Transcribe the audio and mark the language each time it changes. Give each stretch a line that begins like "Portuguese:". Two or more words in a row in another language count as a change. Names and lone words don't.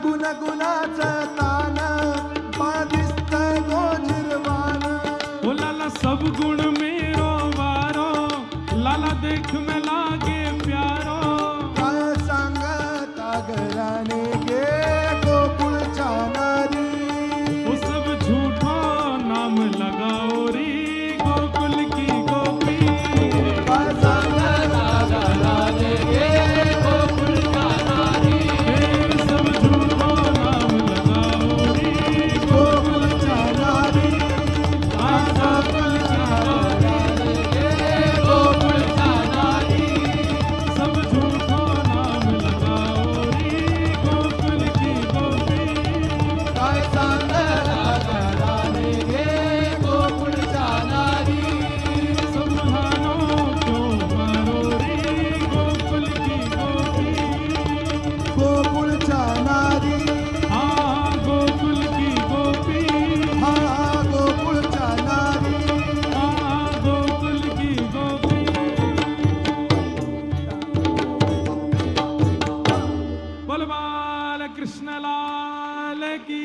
Marathi: गुणाचं तान पादिस्त गोजिरवान
Hindi: ओ लाला सब गुण मेरो वारो लाला देख में लागे प्यारो
Marathi: काय सांगता घराने गे गोकुळच्या नारी
Hindi: वो सब झूठो नाम लगाओ री गोकुल की गोपी
Marathi: काय सांगता घराने गे गोकुळच्या नारी
Hindi: सब झूठो नाम लगाओ री
Marathi: गोकुळच्या नारी काय सांगता गोकुळच्या नारी
Hindi: सब झूठो नाम लगाओ री गोकुल की गोपी
Marathi: काय सांगता घराने गे गोकुळच्या नारी
Hindi: संभालो क्यों मारो रे गोकुल की गोपी
Marathi: गोकुळच्या नारी
Hindi: हाँ गोकुल की गोपी
Marathi: हा गोकुळच्या नारी
Hindi: हाँ गोकुल की गोपी बोल बाल कृष्ण लाल की